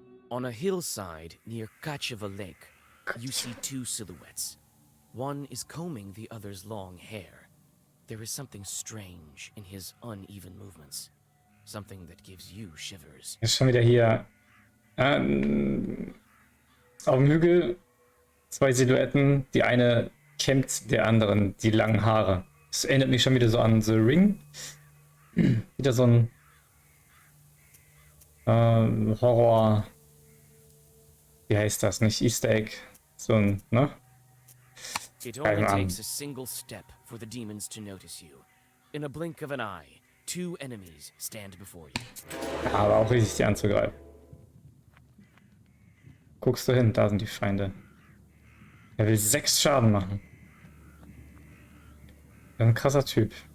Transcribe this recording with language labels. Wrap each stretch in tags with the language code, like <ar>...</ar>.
<en>On a hillside near Kacheva Lake, you see two silhouettes. One is combing the other's long hair. There is something strange in his uneven movements. Something that gives you shivers.</en> <de>Ist schon wieder hier auf dem Hügel zwei Silhouetten. Die eine kämmt der anderen die langen Haare. Das erinnert mich schon wieder so an The Ring. Wieder so ein Horror. Wie heißt das? Nicht Easter Egg. So ein, ne?</de> <en>It only takes a single step for the demons to notice you. In a blink of an eye, two enemies stand before you.</en> <de>Aber auch richtig die anzugreifen. Guckst du hin, da sind die Feinde. Er will 6 Schaden machen. Das ist ein krasser Typ.</de>